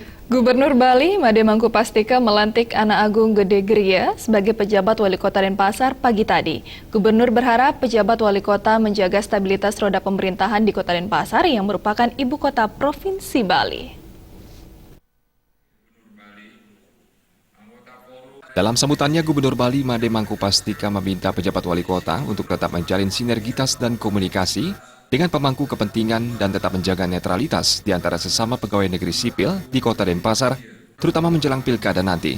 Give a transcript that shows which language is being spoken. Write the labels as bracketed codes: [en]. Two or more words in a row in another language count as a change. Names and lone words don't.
[id] Gubernur Bali, Made Mangkupastika melantik Ana Agung Gede Gria sebagai pejabat wali kota Denpasar pagi tadi. Gubernur berharap pejabat wali kota menjaga stabilitas roda pemerintahan di kota Denpasar yang merupakan ibu kota Provinsi Bali. Dalam sambutannya, Gubernur Bali Made Mangkupastika meminta pejabat wali kota untuk tetap menjalin sinergitas dan komunikasi dengan pemangku kepentingan dan tetap menjaga netralitas di antara sesama pegawai negeri sipil di kota Denpasar, terutama menjelang pilkada nanti.